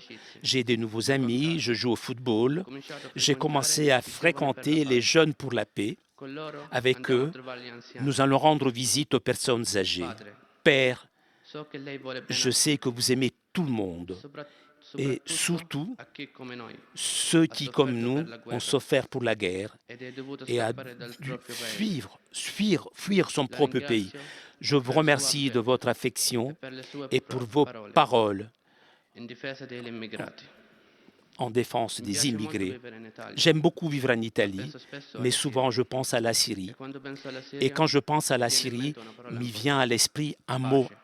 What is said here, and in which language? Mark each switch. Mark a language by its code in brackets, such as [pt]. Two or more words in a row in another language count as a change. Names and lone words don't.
[fr] J'ai des nouveaux amis, je joue au football. J'ai commencé à fréquenter les Jeunes pour la paix. Avec eux, nous allons rendre visite aux personnes âgées. Père, je sais que vous aimez tout le monde et surtout [it] a chi come noi [fr] ceux qui, comme nous, ont souffert pour la guerre [it] ed è dovuto [fr] et a [it] scappare dal [fr] dû [it] proprio paese. [fr] fuir son propre pays. Je vous remercie de votre affection et pour vos paroles [it] In difesa degli immigrati. [fr] en défense [it] Mi [fr] des [it] piace molto [fr] immigrés. [it] vivere in Italia. [fr] J'aime beaucoup vivre en Italie, [it] Penso spesso [fr] mais [it] alla [fr] souvent [it] Siria. [fr] je pense à la Syrie. [it] E quando penso alla [fr] Et [it] Siria, [fr] quand je pense à la [it] mi viene in [fr] Syrie, [it] mente una parola [fr] m'y [it] importante. [fr] vient à l'esprit un mot [it] Pace.